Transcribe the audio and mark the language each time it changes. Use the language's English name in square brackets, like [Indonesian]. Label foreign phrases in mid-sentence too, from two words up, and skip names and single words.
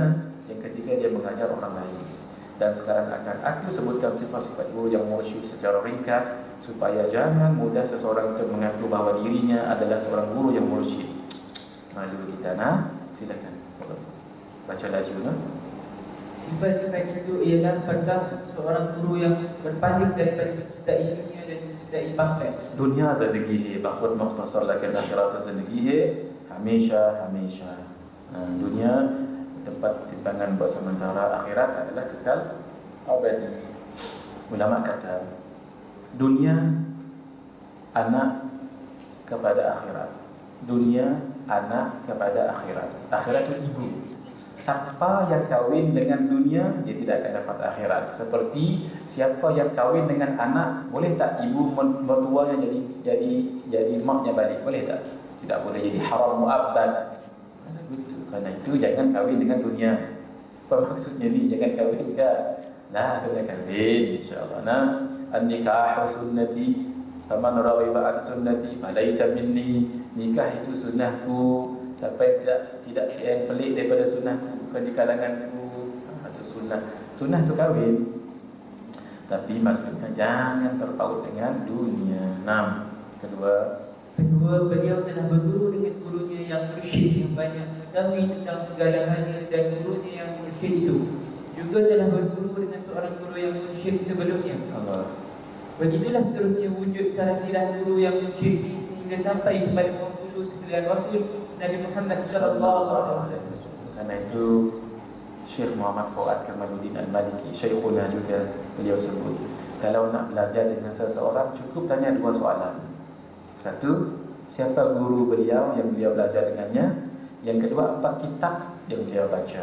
[Malay] Yang ketiga, dia mengajar orang lain. Dan sekarang akan aku sebutkan sifat-sifat guru yang mursyid secara ringkas, supaya jangan mudah seseorang untuk mengaku bahawa dirinya adalah seorang guru yang mursyid. Malu kita, silakan baca laju. Sifat-sifat itu ialah pertama, seorang guru yang berpaling daripada mencintai dunia dan mencintai pamrih. [Urdu] دنیا زندگی ہے، بخود مختصر لیکن آخرت زندگی ہے، ہمیشہ. [Malay] Dunia tempat timbangan buat sementara, akhirat adalah kekal abadi. Ulama kata dunia anak kepada akhirat, dunia anak kepada akhirat. Akhirat itu ibu. Siapa yang kahwin dengan dunia, dia tidak akan dapat akhirat. Seperti siapa yang kahwin dengan anak, boleh tak ibu mertuanya jadi maknya balik? Boleh tak? Tidak boleh, jadi haram mu'abbad. Kerana itu jangan kahwin dengan dunia. Apa maksudnya ni? Jangan kahwin ke? Nah, kena kahwin [Arabic] إن شاء الله. النكاح سنتي، فمن رغب عن سنتي فليس مني. [Malay] Nikah itu sunnahku. Siapa yang tidak yang pelik daripada sunnahku, bukan di kalanganku. Itu sunnah. Sunnah itu kahwin. Tapi maksudnya jangan terpaut dengan dunia. 6. Kedua, beliau telah berguru dengan gurunya yang mursyid yang banyak mengetahui tentang segala halnya, dan gurunya yang mursyid itu juga telah berguru dengan seorang guru yang mursyid sebelumnya. Allah. Begitulah seterusnya wujud silsilah guru yang mursyid sehingga sampai kepada penghulu sekalian Rasul Nabi Muhammad [Arabic] صلى الله عليه وسلم. [Malay] Karena itu Syekh Muhammad Fuad Kamaluddin Al-Maliki, Syekhuna juga, beliau sebut, kalau nak belajar dengan seseorang cukup tanya 2 soalan. Satu, siapa guru beliau yang beliau belajar dengannya? Yang kedua, apa kitab yang beliau baca?